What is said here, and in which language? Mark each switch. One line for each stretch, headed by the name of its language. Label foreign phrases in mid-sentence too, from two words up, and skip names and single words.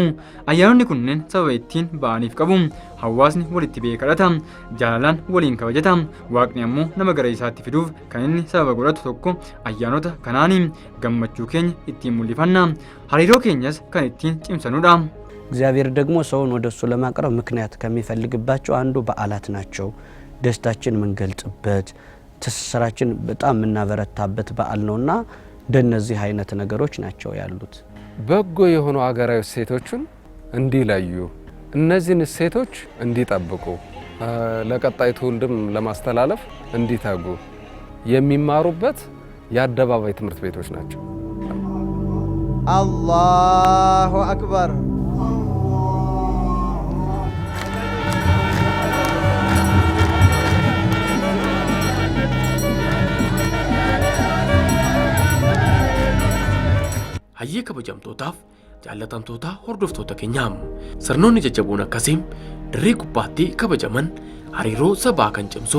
Oromo: Ayyaanonni kunneen sababa ittiin ba'aniif qabu. Hawaasni walitti ba'ee kadhata jaalalaan waliin kabajata. Waaqni ammoo nama gara isaatti fiduuf kan inni sababa godhatu tokko ayyaanota kanaani gammachuu keenya ittiin mul'ifanna hariiroo keenyas kan ittiin cimsanudha.
Amharic: እግዚአብሔር ደግሞ ሰውን ወደሱ ለማቅረብ ምክንያት ከሚፈልግባቸው አንዱ በዓላት ናቸው። ደስታችን የምንገልጽበት ትስስራችን በጣም የምናበረታበት በዓል ነውና እንደነዚህ አይነት ነገሮች ናቸው ያሉት። በጎ የሆኑ አገራዊ እሴቶችን እንዲለዩ እነዚህን እሴቶች እንዲጠብቁ ለቀጣይ ትውልድም ለማስተላለፍ እንዲተጉ የሚማሩበት የአደባባይ ትምህርት ቤቶች ናቸው።
Arabic: الله أكبر
Oromo: hayyee kabajamtootaaf jaallatamtoota hordoftoota keenyaa sirnoonni jajjaboon akkasiin dirree gubbaatti kabajaman hariiroo sabaa kan cimsu